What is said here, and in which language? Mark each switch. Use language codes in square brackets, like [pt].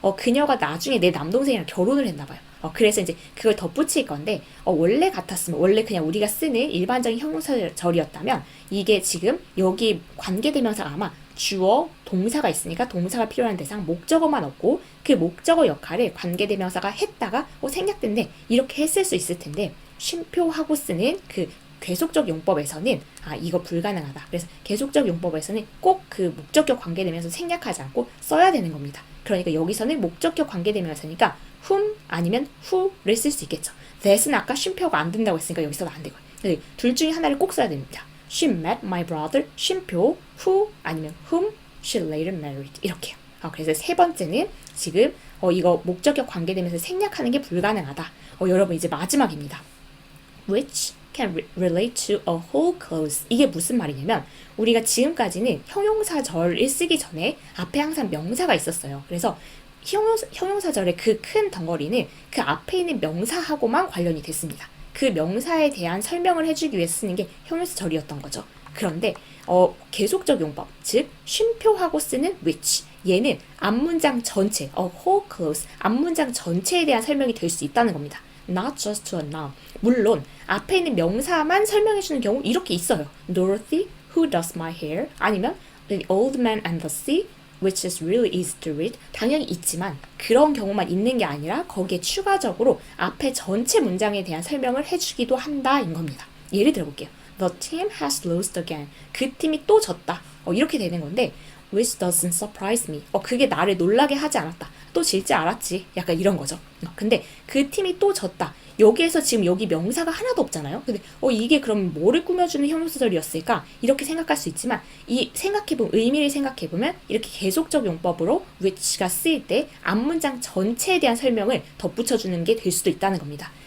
[ko] 그녀가 나중에 내 남동생이랑 결혼을 했나봐요. 그래서 이제 그걸 덧붙일 건데, 원래 같았으면, 원래 그냥 우리가 쓰는 일반적인 형용사절이었다면, 이게 지금 여기 관계대명사가 아마 주어, 동사가 있으니까 동사가 필요한 대상, 목적어만 없고 그 목적어 역할을 관계대명사가 했다가 생략된데 이렇게 했을 수 있을 텐데, 쉼표하고 쓰는 그 계속적 용법에서는 이거 불가능하다. 그래서 계속적 용법에서는 꼭 그 목적격 관계대명사 생략하지 않고 써야 되는 겁니다. 그러니까 여기서는 목적격 관계대명사니까 whom 아니면 who를 쓸 수 있겠죠. that은 아까 쉼표가 안 된다고 했으니까 여기서는 안 되고요. 둘 중에 하나를 꼭 써야 됩니다. [en] She met my brother, 쉼표, who 아니면 whom she later married. [ko] 이렇게요. 그래서 세 번째는 지금 이거 목적격 관계되면서 생략하는 게 불가능하다. 여러분 이제 마지막입니다. [en] Which can relate to a whole clause. [ko] 이게 무슨 말이냐면 우리가 지금까지는 형용사절을 쓰기 전에 앞에 항상 명사가 있었어요. 그래서 형용사절의 그 큰 덩어리는 그 앞에 있는 명사하고만 관련이 됐습니다. 그 명사에 대한 설명을 해주기 위해 쓰는 게 형용사절이었던 거죠. 그런데 계속적 용법, 즉 쉼표하고 쓰는 which, 얘는 앞문장 전체, whole clause, 앞문장 전체에 대한 설명이 될 수 있다는 겁니다. [en] Not just to a noun. [ko] 물론 앞에 있는 명사만 설명해주는 경우 이렇게 있어요. [en] Dorothy, who does my hair, 아니면 The old man and the sea, which is really easy to read. [ko] 당연히 있지만 그런 경우만 있는 게 아니라 거기에 추가적으로 앞에 전체 문장에 대한 설명을 해주기도 한다인 겁니다. [en] 예를 들어볼게요. The team has lost again. [ko] 그 팀이 또 졌다. 이렇게 되는 건데 [en] which doesn't surprise me. [ko] 그게 나를 놀라게 하지 않았다. 또 질지 알았지. 약간 이런 거죠. 근데 그 팀이 또 졌다. 여기에서 지금 여기 명사가 하나도 없잖아요. 근데 이게 그럼 뭐를 꾸며주는 형용사절이었을까? 이렇게 생각할 수 있지만 의미를 생각해보면 이렇게 계속적 용법으로 which가 쓰일 때 앞문장 전체에 대한 설명을 덧붙여주는 게 될 수도 있다는 겁니다.